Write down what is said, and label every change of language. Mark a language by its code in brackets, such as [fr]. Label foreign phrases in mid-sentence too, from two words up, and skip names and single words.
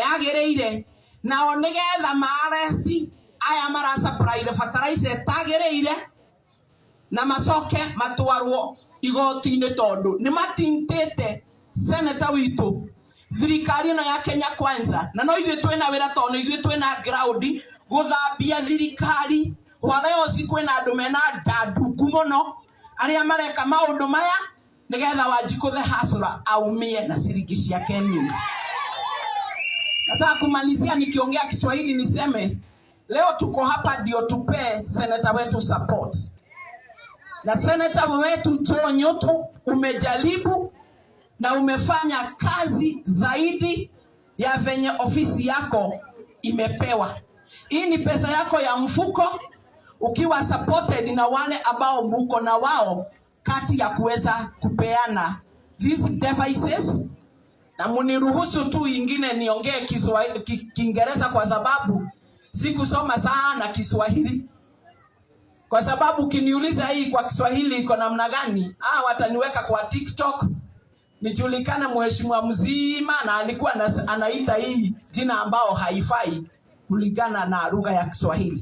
[ki] yagireire nao nigetha maaresti aya mara [en] supply fertilizer [ki] tagireire na macoke matwarwo igoti-ini tondu ni matintite senator witu thirikari no ya Kenya Kwanza na no ithuĩ twĩna wĩra tondu ithuĩ twĩna ground guthambia thirikari waleo sikwena andu mena ndandungu muno aria mareka maundu maya nigetha Wanjiku the hasura aumie na ciringi ciake nini. [sw] Nataka kumalizia nikiongea Kiswahili niseme leo tuko hapa ndio tupe senator wetu support. Na senator wetu Nyoto umejaribu na umefanya kazi zaidi ya venye ofisi yako imepewa. Hii ni pesa yako ya mfuko ukiwa supported na wale ambao mko na wao kati ya kuweza kupeana [en] these devices. [sw] Na muniruhusu tu ingine niongee Kiingereza kwa sababu sikusoma sana Kiswahili. Kwa sababu kiniuliza hii kwa Kiswahili iko namna gani, wataniweka kwa TikTok nijulikane mheshimiwa mzima na alikuwa anaita hii jina ambao haifai kulingana na lugha ya Kiswahili.